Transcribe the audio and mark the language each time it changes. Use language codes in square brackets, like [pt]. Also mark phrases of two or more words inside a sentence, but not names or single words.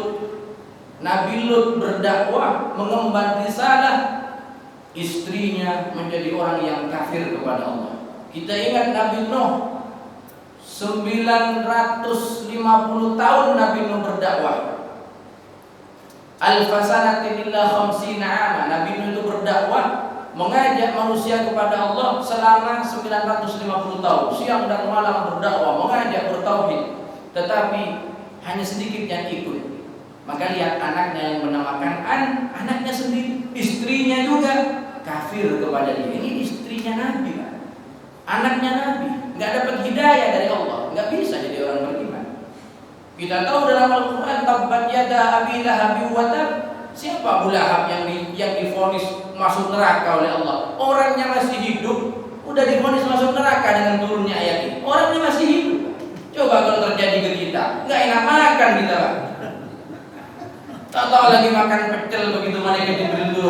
[id] Nabi Lut berdakwah, mengemban risalah, istrinya menjadi orang yang kafir kepada Allah. Kita ingat Nabi Nuh, 950 tahun Nabi Nuh berdakwah. [ar] ألف سنة إلا خمسين عاما. [id] Nabi Nuh itu berdakwah mengajak manusia kepada Allah selama 950 tahun, siang dan malam berdakwah, mengajak bertauhid, tetapi hanya sedikit yang ikut. Maka lihat anaknya yang menamakan anaknya sendiri, istrinya juga kafir kepada dia. Ini istrinya Nabi, Pak. Anaknya Nabi, nggak dapat hidayah dari Allah, nggak bisa jadi orang beriman. Kita tahu dalam Al-Quran, [ar] تبت يدا أبي لهب وتب. [id] Siapa Abu Lahab yang divonis masuk neraka oleh Allah? Orangnya masih hidup, udah divonis masuk neraka dengan turunnya ayat ini. Orangnya masih hidup. Coba kalau terjadi ke kita, nggak enak makan kita, Pak. Tak tahu lagi makan pecel begitu mereka diberi turun.